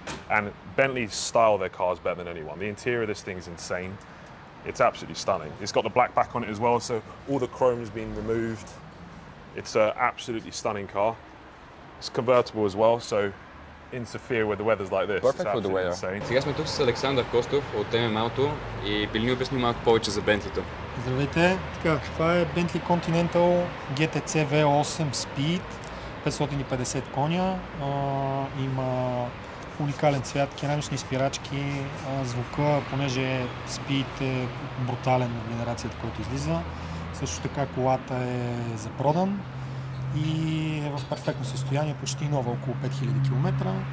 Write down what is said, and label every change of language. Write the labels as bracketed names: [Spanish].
[English] And Bentley style their cars better than anyone. The interior of this thing is insane. It's absolutely stunning. It's got the black back on it as well, so all the chrome's been removed. It's an absolutely stunning car. It's convertible as well, so interfere with the weather's like this. Perfect for the weather. Insane. [Bulgarian] Сега сме тук с Александър Костов от ММ Auto и би ли ни обясни малко повече за Бентлито? Здравейте! Така, това е Bentley Continental GTC V8 Speed, 550 коня. Има уникален цвят, керамични спирачки, звука, понеже Speed е брутален в генерацията, който излиза. Също така колата е за продан и е в перфектно състояние, почти нова, около 5000 км.